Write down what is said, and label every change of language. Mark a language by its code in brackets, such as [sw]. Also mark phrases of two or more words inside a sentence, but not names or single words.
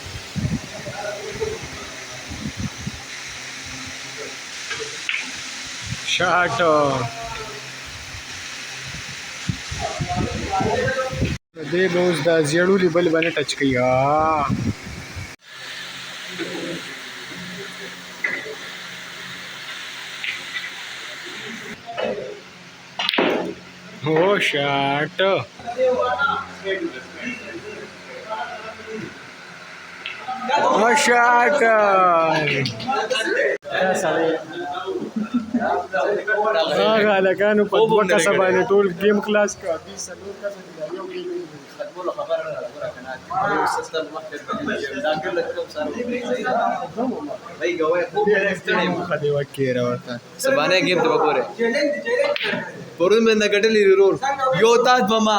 [ps] Certo. دې به اوس دا زیړولي بل به نه ټچ کوي [en] Oh, shit. Oh, shit. [ps] هغه هلکانو په دوه کسه باندې ټول ګیم خلاص کړه دوی څلور کسه دي دا یو ګیم سبانه گیم ته وګوره پرون مې نه ګټلې رور یو تاج بما